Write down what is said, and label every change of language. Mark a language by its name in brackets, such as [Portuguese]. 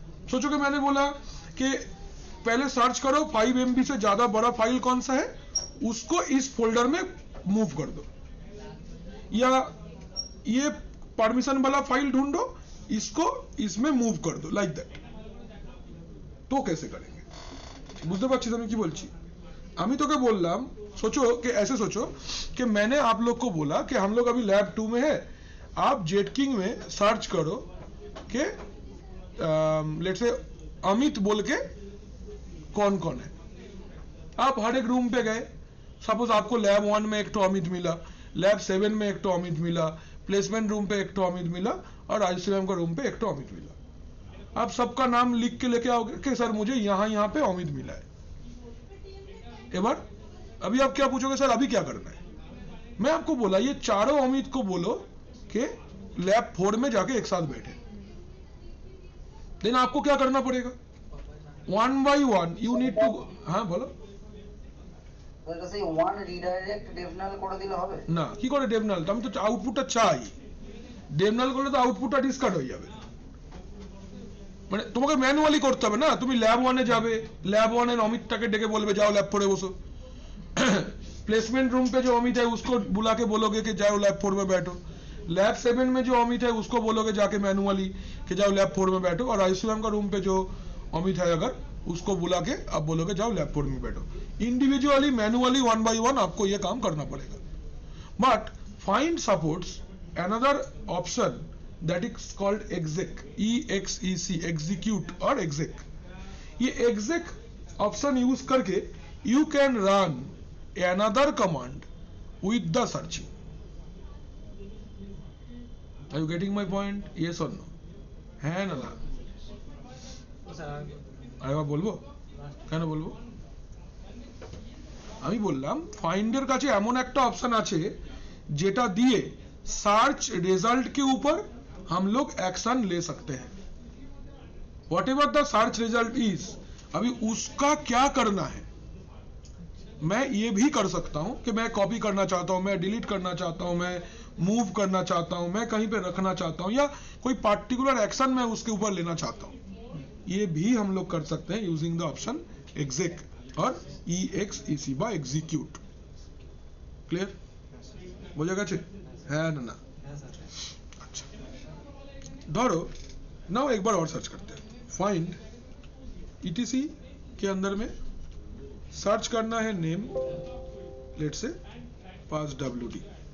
[Hindi] सोचो कि मैंने बोला कि पहले सर्च करो 5 MB से ज्यादा बड़ा फाइल कौन सा है, उसको इस फोल्डर में मूव कर दो, या ये परमिशन वाला फाइल ढूंढो, इसको इसमें मूव कर दो लाइक दैट। तो कैसे करेंगे, [Bangla] বুঝতে পারছিস আমি কি বলছি? আমি তোকে বললাম [Hindi] सोचो कि ऐसे सोचो कि मैंने आप लोग को बोला कि हम लोग अभी लैब 2 में है, आप जेटकिंग में सर्च करो कि लेट्स से अमित बोल के कौन कौन है। आप हर एक रूम पे गए, सपोज आपको लैब 1 में एक तो अमित मिला, लैब 7 में एक तो अमित मिला, प्लेसमेंट रूम पे एक तो अमित मिला और ICM का रूम पे एक तो अमित मिला। आप सबका नाम लिख के लेके आओगे कि सर मुझे यहाँ पे अमित मिला है। एक बार अभी आप क्या पूछोगे, सर अभी क्या करना है? मैं आपको बोला ये चारों अमित को बोलो कि लैब 4 में जाके एक साथ बैठे। देन आपको क्या करना पड़ेगा, 1 by 1 [English] you need to, [Hindi] हाँ बोलो। [Bangla] বলতেছে ওয়ান রিডাইরেক্ট ডেভনাল করে দিলে হবে না, কি করে ডেভনাল? আমি তো আউটপুটটা চাই, ডেভনাল করলে তো আউটপুটটা ডিসকার্ড হয়ে যাবে। মানে তোমাকে ম্যানুয়ালি করতে হবে না, তুমি ল্যাব 1 এ যাবে, ল্যাব 1 এর अमितটাকে ডেকে বলবে যাও ল্যাব 4 এ বসো। [Hindi] प्लेसमेंट रूम पे जो अमित है उसको बुला के बोलोगे कि जाओ लैब 4 में बैठो। लैब 7 में जो अमित है उसको बोलोगे जाके मैनुअली कि जाओ लैब 4 में बैठो, और ICM का रूम पे जो अमित है अगर उसको बुला के आप बोलोगे जाओ लैब 4 में बैठो। इंडिविजुअली मैनुअली 1 by 1 आपको ये काम करना पड़ेगा। [English] but find supports another option that is called exec, [Hindi] EXEC, execute और exec। ये exec ऑप्शन यूज करके [English] you can run another command with the searching। Are you getting my point? Yes or no? [Hindi] है ना? [Bangla] আরে বাবা বলবো কেন বলবো? আমি বললাম ফাইন্ডের কাছে এমন একটা অপশন আছে যেটা দিয়ে সার্চ রেজাল্ট [Hindi] के ऊपर हम लोग एक्शन ले सकते हैं। [English] whatever the search result is, [Hindi] अभी उसका क्या करना है, मैं ये भी कर सकता हूं कि मैं कॉपी करना चाहता हूं, मैं डिलीट करना चाहता हूं, मैं मूव करना चाहता हूं, मैं कहीं पे रखना चाहता हूं, या कोई पार्टिकुलर एक्शन मैं उसके ऊपर लेना चाहता हूं। ये भी हम लोग कर सकते हैं [English] using the option [Hindi] exec और exec বা execute। [Bangla] क्लियर? বোঝা গেছে? হ্যাঁ না না? হ্যাঁ স্যার [Hindi] अच्छा, धरो नाउ एक बार और सर्च करते हैं। फाइंड etc के अंदर में सर्च करना है name, let's say pass wd।